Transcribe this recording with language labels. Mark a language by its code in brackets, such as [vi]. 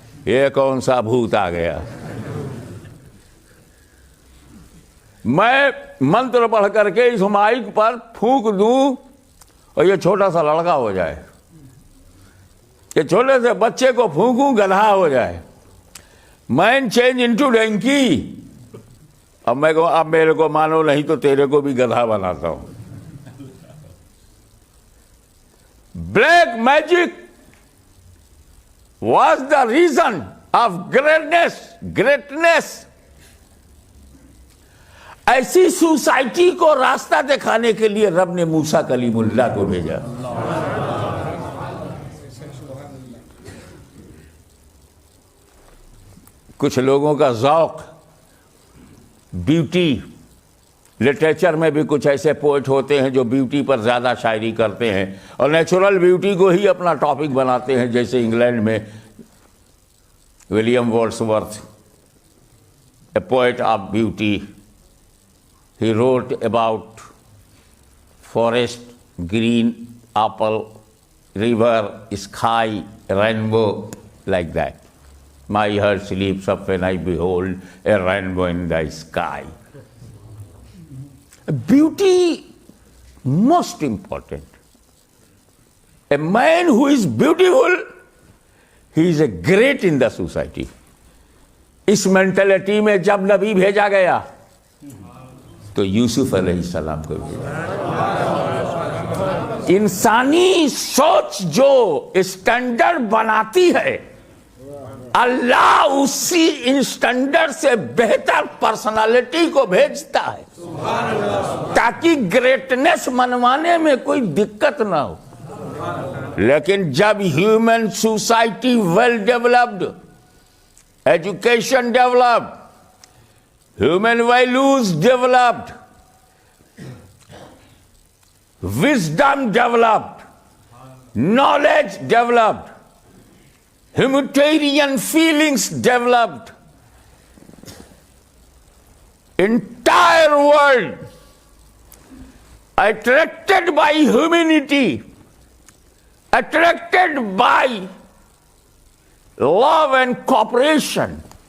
[ur] یہ کون سا بھوت آ گیا؟ میں منتر پڑھ کر کے اس مائک پر پھونک دوں اور یہ چھوٹا سا لڑکا ہو جائے, یہ چھوٹے سے بچے کو پھونکوں گدھا ہو جائے. [en] Man change into donkey. [ur] اب میں کہوں اب میرے کو مانو نہیں تو تیرے کو بھی گدھا بناتا ہوں. [en] Black magic was the reason of greatness. [ur] ایسی سوسائٹی کو راستہ دکھانے کے لیے رب نے موسیٰ کلیم اللہ کو بھیجا. کچھ لوگوں کا ذوق بیوٹی, لٹریچر میں بھی کچھ ایسے پوئٹ ہوتے ہیں جو بیوٹی پر زیادہ شاعری کرتے ہیں اور نیچرل بیوٹی کو ہی اپنا ٹاپک بناتے ہیں. جیسے انگلینڈ میں [en] William Wordsworth, a poet of beauty, he wrote about forest, green, apple, river, sky, rainbow, like that. My heart sleeps up when I behold a rainbow in the sky. Beauty, most important. A man who is beautiful, he is a great in the society. [ur] اس mentality میں جب نبی بھیجا گیا تو یوسف علیہ السلام کو بھیجا. انسانی سوچ جو اسٹینڈرڈ بناتی ہے, اللہ اسی اسٹینڈرڈ سے بہتر پرسنالٹی کو بھیجتا ہے تاکہ گریٹنس منوانے میں کوئی دقت نہ ہو. لیکن جب [en] Human society well developed, education developed, human values developed, wisdom developed, knowledge developed, humanitarian feelings developed, entire world attracted by humanity, attracted by love and cooperation.